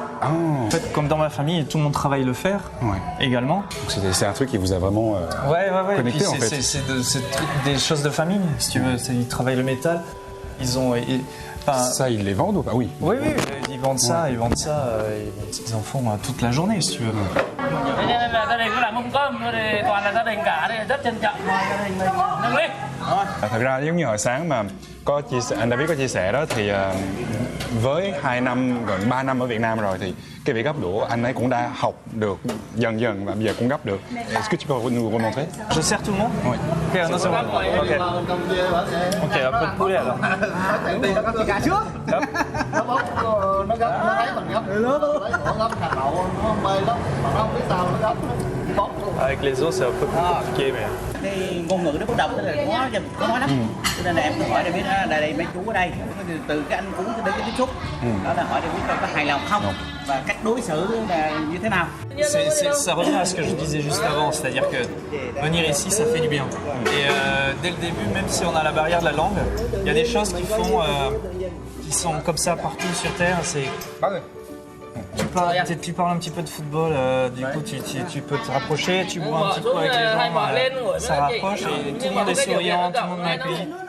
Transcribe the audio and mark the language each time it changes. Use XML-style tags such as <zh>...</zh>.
<fr>En fait, comme dans ma famille, tout le monde travaille le fer Ouais. également. Donc c'est un truc qui vous a vraiment Ouais. Et connecté, puis en fait. c'est des choses de famille, si tu veux. Ils travaillent le métal. Ils ont. Ça, ils les vendent ou pas? Oui. Oui, ils vendent ça, ils en font toute la journée, si tu veux.</fr> <vi>Thế nên là gia đình cứ làm mâm cơm thôi thì toàn là gia đình cả đây, rất trân trọng mời gia đình mình nâng ly. Thật ra giống như hồi sáng mà anh David có chia sẻ đó thì với 2 năm, gần 3 năm ở Việt Nam rồi thì cái việc gấp đũa anh ấy cũng đã học được dần dần và bây giờ cũng gấp được.</vi> <fr>Est-ce que tu peux nous remontrer? Je sers tout le monde? Oui. Ok, non, c'est bon. Ok, un peu de poulet alors. Avec les os, c'est un peu plus compliqué, mais.</fr> <vi>Cái ngôn ngữ nó bất đồng, tức là khó nói lắm. Cho nên là em cứ hỏi David đây mấy chú ở đây, từ cái anh cúng đến cái tiếp xúc, đó là hỏi David có hài lòng không và cách đối xử là như thế nào.</vi> <fr>Ça revient à ce que je disais juste avant, c'est-à-dire que venir ici, ça fait du bien. Et dès le début, même si on a la barrière de la langue, il y a des choses qui sont comme ça partout sur Terre. C'est tu parles un petit peu de football, du coup tu peux te rapprocher, tu bois un petit coup avec les gens, ça rapproche et tout le monde est souriant, tout le monde m'accueille.</fr>